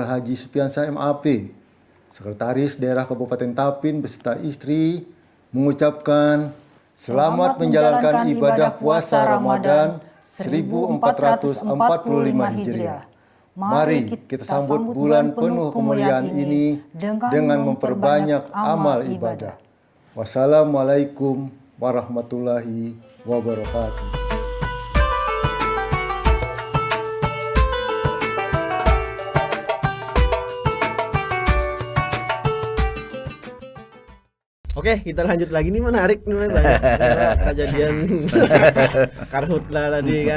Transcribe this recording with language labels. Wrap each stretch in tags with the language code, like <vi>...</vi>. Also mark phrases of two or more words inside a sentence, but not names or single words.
<id>Haji Supiansyah MAP, Sekretaris Daerah Kabupaten Tapin beserta istri mengucapkan selamat menjalankan ibadah puasa Ramadan 1445 Hijriah. Mari kita sambut bulan penuh kemuliaan ini dengan memperbanyak amal ibadah.</id> <ar>والسلام عليكم ورحمة الله وبركاته.</ar> <id>Oke, kita lanjut lagi nih, menarik nih banyak kejadian karhutla tadi kan.</id>